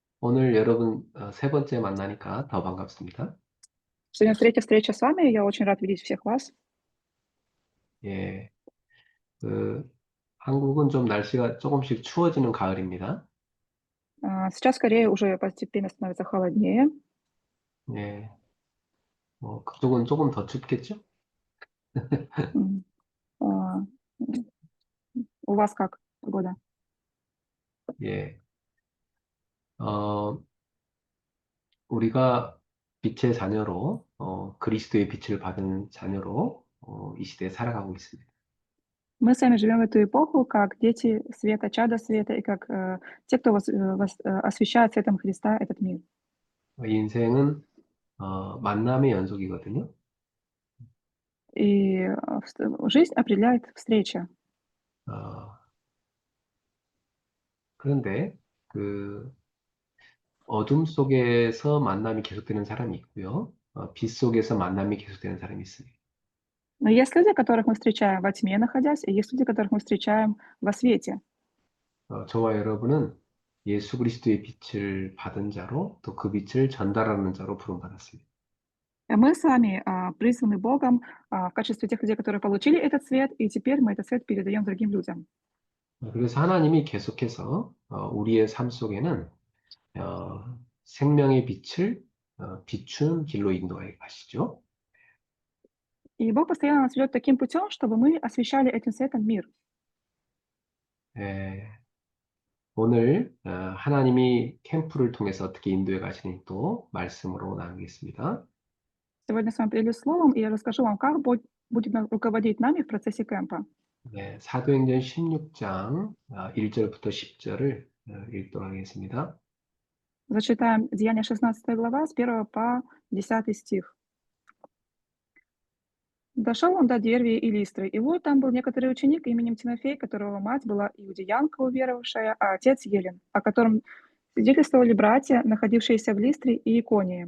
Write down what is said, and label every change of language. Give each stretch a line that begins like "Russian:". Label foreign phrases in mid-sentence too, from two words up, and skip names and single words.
Korean: 오늘 여러분 세 번째 만나니까 더 반갑습니다.
Russian: Сегодня третья встреча с вами. Я очень рад видеть всех вас.
Korean: 예, 그 한국은 좀 날씨가 조금씩 추워지는 가을입니다.
Russian: Сейчас скорее уже постепенно становится холоднее.
Korean: 예, 뭐 그쪽은 조금 더 춥겠죠?
Russian: М, а, м, У вас как погода?
Korean: 예, 어, 우리가 빛의 자녀로 그리스도의 빛을 받은 자녀로 이 시대에 살아가고 있습니다.
Russian: Мы с вами живем в эту эпоху как дети света, чада света и как те, кто освещает светом Христа этот мир.
Korean: 이 인생은 만남의 연속이거든요.
Russian: И жизнь определяет встреча.
Korean: 어, 그런데 그 어둠 속에서 만남이 계속되는 사람이 있고요. 빛 속에서 만남이 계속되는 사람이 있습니다.
Russian: Но есть люди, которых мы встречаем во тьме находясь, и есть люди, которых мы встречаем во свете.
Korean: 저와 여러분은 예수 그리스도의 빛을 받은 자로 또 그 빛을 전달하는 자로 부름받았습니다.
Russian: Мы с вами призваны Богом в качестве тех людей, которые получили этот свет, и теперь мы этот свет передаем другим людям.
Korean: 그래서 하나님이 계속해서 우리의 삶 속에는 생명의 빛을 비추는 길로 인도해 가시죠.
Russian: И Бог постоянно нас ведет таким путем, чтобы мы освещали этим светом мир.
Korean: 예, 오늘 하나님이 캠프를 통해서 어떻게 인도해 가시는지 또 말씀으로 나누겠습니다.
Russian: Сегодня с вами поделюсь словом, и я расскажу вам, как Бог будет руководить нами в процессе кемпа.
Korean: 네, 사도행전 16장 1절부터 10절을 읽도록 하겠습니다.
Russian: Зачитаем Деяния 16 глава с 1 по 10 стих. Дошел он до Дервии и Листры, и вот там был некоторый ученик именем Тимофей, которого мать была иудеянка уверовавшая, а отец Елен, о котором свидетельствовали братья, находившиеся в Листре и Иконии.